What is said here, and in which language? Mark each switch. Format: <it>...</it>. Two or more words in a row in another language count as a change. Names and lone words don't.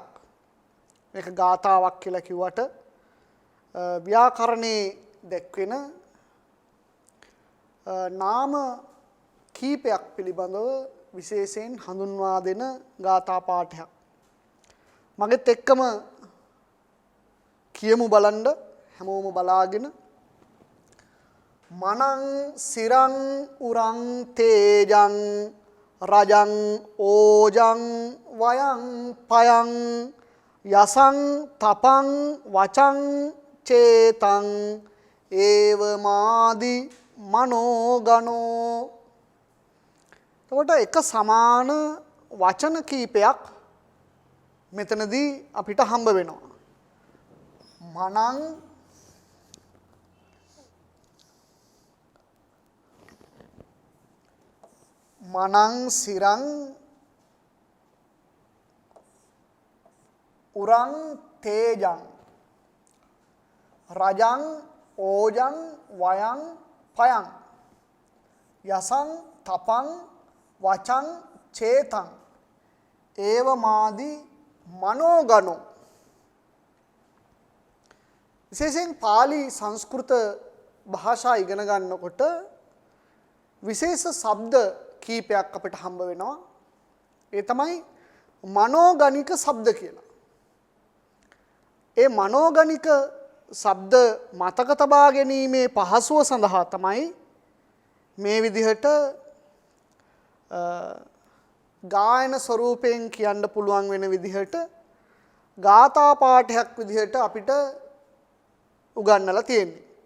<si>මේක ගාථාවක් කියලා කිව්වට ව්‍යාකරණේ දැක්වෙන නාම කීපයක් පිළිබඳව විශේෂයෙන් හඳුන්වා දෙන ගාථා පාඨයක්. මගෙත් එක්කම කියමු බලන්න හැමෝම බලාගෙන.</si> <pi>මනං සිරං උරං තේජං රජං ඕජං වයං පයං යසං තපං වචං චේතං ඒව මාදි මනෝගනෝ.</pi> <si>එතකොට එක සමාන වචන කීපයක් මෙතනදී අපිට හම්බ වෙනවා.</si> <pi>මනං සිරං උරං තේජං රජං ඕජං වයං පයං යසං තපං වචං චේතං ඒව මාදි මනෝගනෝ.</pi> <si>විශේෂයෙන් පාලි සංස්කෘත භාෂා ඉගෙන ගන්නකොට විශේෂ ශබ්ද කීපයක් අපිට හම්බ වෙනවා. ඒ තමයි මනෝගණික ශබ්ද කියලා. ඒ මනෝගණික ශබ්ද මතක තබා ගැනීමේ පහසුව සඳහා තමයි මේ විදිහට ගායන ස්වරූපයෙන් කියන්න පුළුවන් වෙන විදිහට ගාථා පාඨයක් විදිහට අපිට උගන්වලා තියෙන්නේ.</si>